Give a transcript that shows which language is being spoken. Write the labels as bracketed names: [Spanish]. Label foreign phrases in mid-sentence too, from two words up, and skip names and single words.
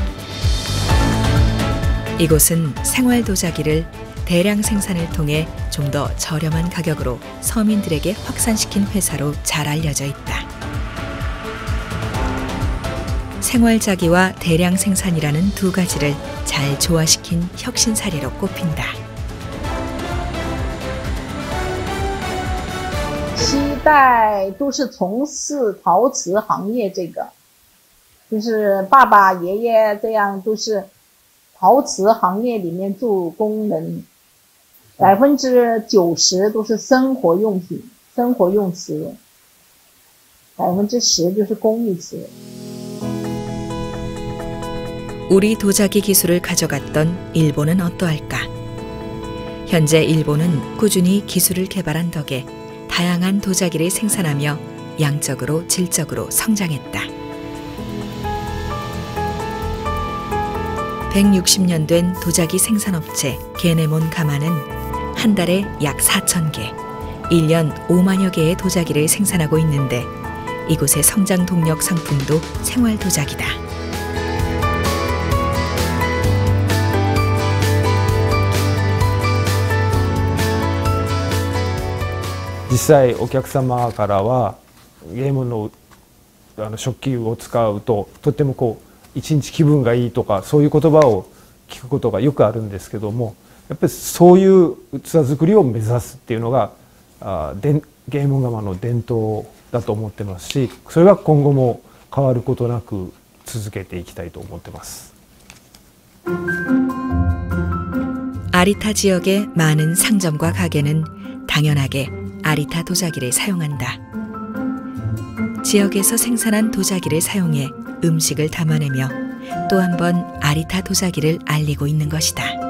[Korean] 이곳은 생활 도자기를 대량 생산을 통해 좀 더 저렴한 가격으로 서민들에게 확산시킨 회사로 잘 알려져 있다. 생활자기와 대량 생산이라는 두 가지를 잘 조화시킨 혁신 사례로 꼽힌다. [Chinese] 7 代都是从事陶瓷行业，这个就是爸爸、爷爷这样都是陶瓷行业里面做工人，90%都是生活用品、生活用瓷，10%就是工艺瓷。 [Korean] 우리 도자기 기술을 가져갔던 일본은 어떠할까? 현재 일본은 꾸준히 기술을 개발한 덕에 다양한 도자기를 생산하며 양적으로 질적으로 성장했다. 160년 된 도자기 생산업체 게네몬 가마는 한 달에 약 4,000개, 1년 5만여 개의 도자기를 생산하고 있는데 이곳의 성장 동력 상품도 생활 도자기다. [Japanese] 実際お客様からはゲームの食器を使うととっても一日気分がいいとかそういう言葉を聞くことがよくあるんですけども、やっぱりそういう器作りを目指すっていうのがゲーム窯の伝統だと思ってますし、それは今後も変わることなく続けていきたいと思ってます。 [Korean] 아리타 지역의 많은 상점과 가게는 당연하게 아리타 도자기를 사용한다. 지역에서 생산한 도자기를 사용해 음식을 담아내며 또 한 번 아리타 도자기를 알리고 있는 것이다.